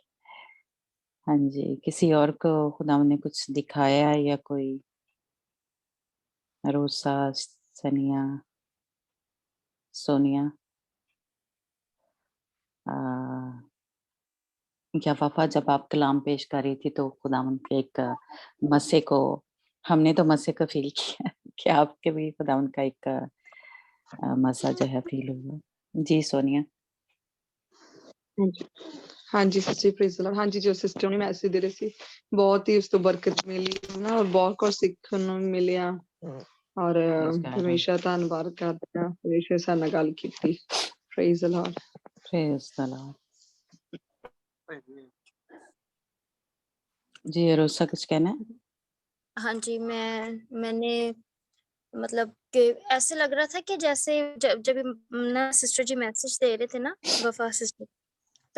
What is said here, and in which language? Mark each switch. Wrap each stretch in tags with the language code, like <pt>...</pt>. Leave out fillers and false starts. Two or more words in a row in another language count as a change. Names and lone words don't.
<hi>हाँ जी, किसी और को खुदावंद ने कुछ दिखाया, या कोई रोसा, सनिया, सोनिया, या वफ़ा, जब आप कलाम पेश कर रही थी तो खुदावंद के एक मस्से को, हमने तो मस्से को फ़ील किया कि आपके भी खुदावंद का एक मज़ा जो है फ़ील हुआ। जी, सोनिया। हाँ जी सच्ची</hi> <en>praise the Lord.</en> <hi>हाँ जी, जो सिस्टर ने मैसेज दे रहे</hi> <pa>ਸੀ ਬਹੁਤ ਹੀ ਉਸ ਤੋਂ ਬਰਕਤ ਮਿਲੀ ਨਾ, ਔਰ ਬਹੁਤ ਕੁਝ ਸਿੱਖਣ ਨੂੰ ਮਿਲਿਆ, ਔਰ</pa> <en>Praise God,</en> <pa>ਹਮੇਸ਼ਾ ਧੰਨਵਾਦ ਕਰਦੇ ਹਾਂ ਹਮੇਸ਼ਾ ਸਾਡੇ ਨਾਲ ਗੱਲ ਕੀਤੀ।</pa> <en>Praise the Lord. Praise the Lord.</en> <hi>जी, रोसा कुछ कहना है? हाँ जी, मैंने मतलब कि ऐसे लग रहा था कि जैसे जब ना सिस्टर जी मैसेज दे रहे थे ना, वफा सिस्टर, तो</hi>